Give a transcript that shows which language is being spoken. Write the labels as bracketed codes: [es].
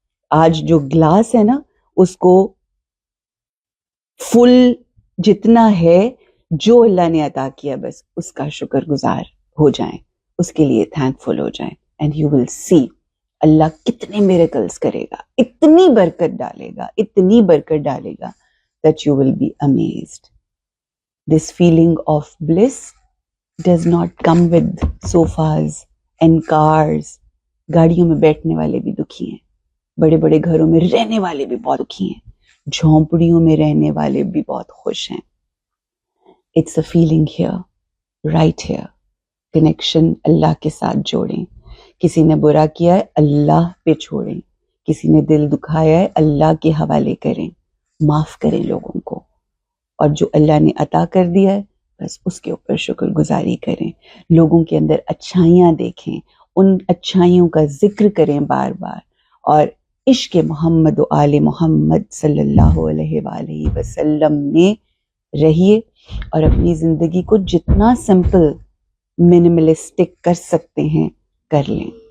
[ur] آج جو گلاس ہے نا, اس کو فل جتنا ہے جو اللہ نے عطا کیا, بس اس کا شکر گزار ہو جائیں, اس کے لیے تھینکفل ہو جائیں. [en] and you will see [ur] اللہ کتنے میریکلز کرے گا, اتنی برکت ڈالے گا, [en] اتنی برکت ڈالے گا, that you will be amazed. This feeling of bliss does not come with sofas and cars. [ur] گاڑیوں میں بیٹھنے والے بھی دکھی ہیں, بڑے بڑے گھروں میں رہنے والے بھی بہت دکھی ہیں, جھونپڑیوں میں رہنے والے بھی بہت خوش ہیں. [en] It's a feeling here, right here. [ur] Connection اللہ کے ساتھ جوڑیں. کسی نے برا کیا ہے اللہ پہ چھوڑیں, کسی نے دل دکھایا ہے اللہ کے حوالے کریں, معاف کریں لوگوں کو, اور جو اللہ نے عطا کر دیا ہے بس اس کے اوپر شکر گزاری کریں. لوگوں کے اندر اچھائیاں دیکھیں, ان اچھائیوں کا ذکر کریں بار بار, اور عشق محمد و آل محمد صلی اللہ علیہ وآلہ وسلم میں رہیے, اور اپنی زندگی کو جتنا سمپل منیملسٹک کر سکتے ہیں کر لیں.